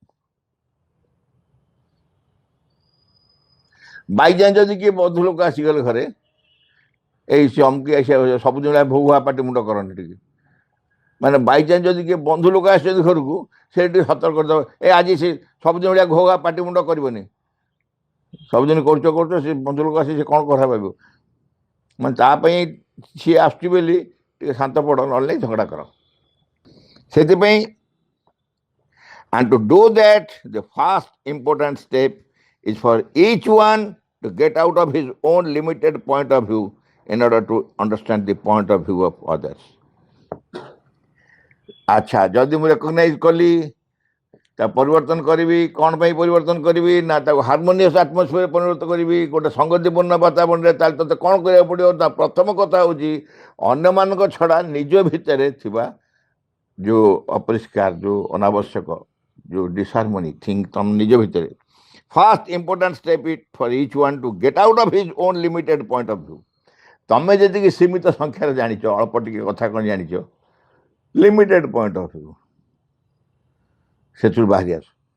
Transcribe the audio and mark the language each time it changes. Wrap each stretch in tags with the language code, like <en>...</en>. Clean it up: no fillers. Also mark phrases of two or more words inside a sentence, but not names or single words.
<or>ବାଇଚାନ୍ସ ଯଦି କିଏ ବନ୍ଧୁ ଲୋକ ଆସିଗଲେ ଘରେ, ଏଇ ଚମକି ଆସିବା ସବୁଦିନ ଭୋଗୁଆ ପାଟି ମୁଣ୍ଡ କରନ୍ତି ଟିକେ, ମାନେ ବାଇଚାନ୍ସ ଯଦି କିଏ ବନ୍ଧୁ ଲୋକ ଆସିଛନ୍ତି ଘରକୁ, ସେ ଟିକେ ସତର୍କ କରିଦେବ, ଆଜି ସେ ସବୁଦିନ ଭଳିଆ ଘୋଗା ପାଟି ମୁଣ୍ଡ କରିବନି, ସବୁଦିନ କରୁଛ ସେ ବନ୍ଧୁ ଲୋକ ଆସି ସେ କ'ଣ କଥା ଭାବିବ, ମାନେ ତା ପାଇଁ ସିଏ ଆସୁଛି ବୋଲି ଟିକେ ଶାନ୍ତ ପଡ଼, ନହେଲେ ନାହିଁ ଝଗଡ଼ା କର।</or> <en>ସେଥିପାଇଁ and to do that the first important step is for each one to get out of his own limited point of view in order to understand the point of view of others.</en> <or>ଆଚ୍ଛା, ଯଦି ମୁଁ ରେକଗ୍ନାଇଜ କଲି ତା ପରିବର୍ତ୍ତନ କରିବି କ'ଣ ପାଇଁ ପରିବର୍ତ୍ତନ କରିବି ନା ତାକୁ</or> <en>harmonious atmosphere</en> <or>ପରିବର୍ତ୍ତନ କରିବି ଗୋଟେ ସଙ୍ଗତିପୂର୍ଣ୍ଣ ବାତାବରଣରେ ତାହେଲେ ତୋତେ କ'ଣ କରିବାକୁ ପଡ଼ିବ ନା ପ୍ରଥମ କଥା ହେଉଛି ଅନ୍ୟମାନଙ୍କ ଛଡ଼ା ନିଜ ଭିତରେ ଥିବା ଯେଉଁ ଅପରିଷ୍କାର ଯେଉଁ ଅନାବଶ୍ୟକ ଯେଉଁ</or> <en>disharmony thing</en> <or>ତମ ନିଜ ଭିତରେ</or> <en>first important step it for each one to get out of his own limited point of view</en> <or>ତମେ ଯେତିକି ସୀମିତ ସଂଖ୍ୟାରେ ଜାଣିଛ ଅଳ୍ପ ଟିକେ କଥା କ'ଣ ଜାଣିଛ</or> <en>limited point of view</en> <or>ସେଥିରୁ ବାହାରି ଆସ</or>